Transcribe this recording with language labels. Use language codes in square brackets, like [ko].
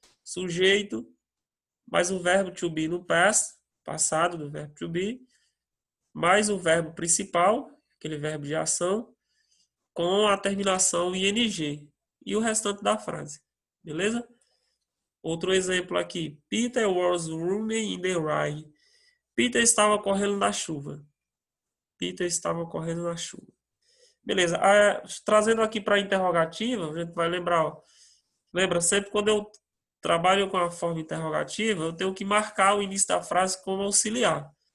[pt] Sujeito, mais o verbo to be no past, passado do verbo to be, mais o verbo principal, aquele verbo de ação, com a terminação ing e o restante da frase. Beleza? Outro exemplo aqui. [en] Peter was running in the rain. [pt] Peter estava correndo na chuva. Peter estava correndo na chuva. Beleza. Trazendo aqui para a interrogativa, a gente vai lembrar, ó, lembra sempre quando eu trabalho com a forma interrogativa, eu tenho que marcar o início da frase como auxiliar.